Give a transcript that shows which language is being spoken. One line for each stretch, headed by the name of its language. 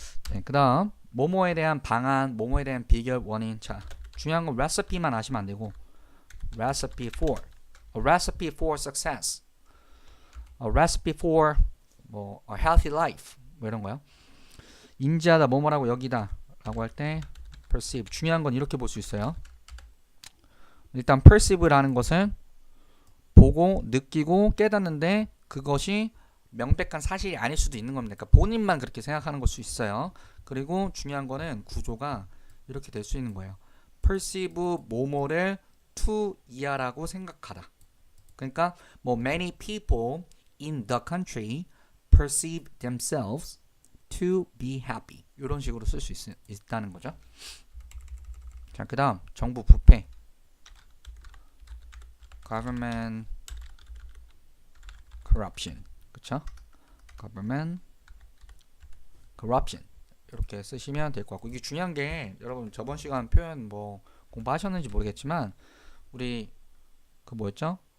Korean: 네, 그 다음 뭐뭐에 대한 방안, 뭐뭐에 대한 비결, 원인. 자, 중요한 건
English: recipe만
Korean: 아시면 안 되고
English: recipe for, a recipe for success, a recipe for 뭐 a healthy life
Korean: 뭐 이런 거요. 인지하다, 뭐뭐라고 여기다 라고 할 때 perceive. 중요한 건 이렇게 볼 수 있어요. 일단 perceive라는 것은 보고 느끼고 깨닫는데 그것이 명백한 사실이 아닐 수도 있는 겁니다. 그러니까 본인만 그렇게 생각하는 걸 수 있어요. 그리고 중요한 거는 구조가 이렇게 될 수 있는 거예요. perceive 뭐뭐를 to 이하라고 생각하다. 그러니까 뭐
English: many people in the country perceive themselves to be happy.
Korean: 이런 식으로 쓸 수 있다는 거죠. 자, 그 다음 정부 부패 government corruption. 그쵸? government corruption 이렇게 쓰시면 될 것 같고, 이게 중요한 게 여러분 저번 시간 표현 뭐 공부하셨는지 모르겠지만 우리 그 뭐였죠?